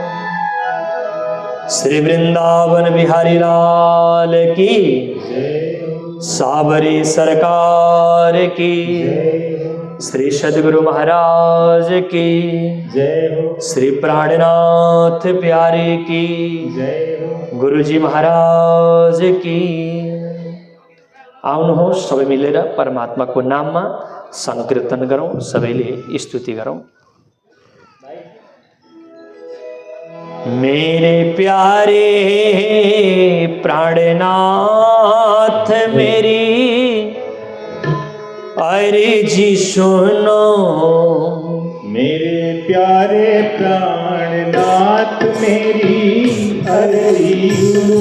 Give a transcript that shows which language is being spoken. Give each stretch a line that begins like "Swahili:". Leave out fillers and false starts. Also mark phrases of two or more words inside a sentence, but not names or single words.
Hindi: श्री वृंदावन बिहारी लाल की, साबरी सरकार की, श्री सद्गुरु महाराज की जय हो। श्री प्राणनाथ प्यारे की जय हो। गुरु जी महाराज की।
Nepali: आउनु हो सबै मिलेर परमात्मा को नाम में संकीर्तन गरौं, सबैले स्तुति गरौं।
Hindi: मेरे प्यारे प्राणनाथ मेरी अर्जी सुनो। मेरे प्यारे प्राणनाथ मेरी अर्जी सुनो।